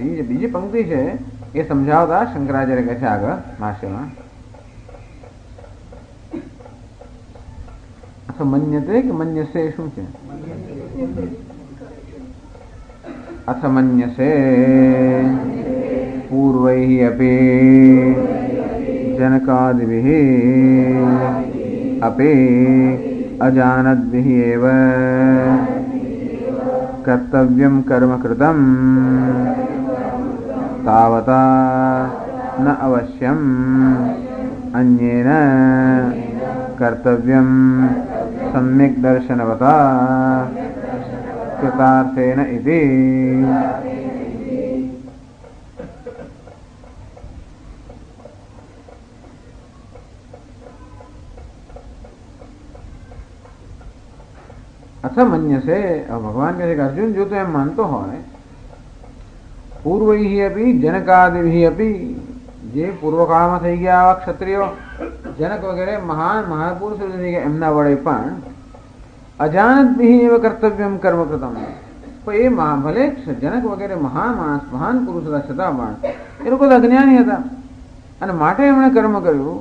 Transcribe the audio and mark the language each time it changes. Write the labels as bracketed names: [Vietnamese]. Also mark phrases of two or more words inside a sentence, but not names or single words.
[Gujarati] જે બીજી પંક્તિ છે એ સમજાવતા શંકરાચાર્ય કહે છે આગળ ભાષ્યમાં, અથવા મન્યતે કે મન્યસે શું છે? [Sanskrit] અથ મન્યસે પૂર્વૈ અપી જનકાદિભિઃ अपि अजानद्भिः एव कर्तव्यं कर्म कृतं तावता न अवश्यं अन्येन कर्तव्यं सम्यक् दर्शनवता कृतार्थेन इति. अच्छा मन्यसे, [Hindi] भगवान कहते कि अर्जुन [Gujarati] જો તો એમ માનતો હોય [Sanskrit] પૂર્વૈ અપી જનકાદિભિ અપી, [Gujarati] જે પૂર્વકાળમાં થઈ ગયા આવા ક્ષત્રિયો, જનક વગેરે મહાન મહાપુરુષો થઈ ગયા, એમના વડે પણ [Sanskrit] અજાનદ્ભિઃ એવ કર્તવ્યમ કર્મ કૃતમ. [Gujarati] પણ એ ભલે જનક વગેરે મહાન માણસ મહાન પુરુષ હતા, છતાં પણ એ લોકો અજ્ઞાની હતા અને માટે એમણે કર્મ કર્યું.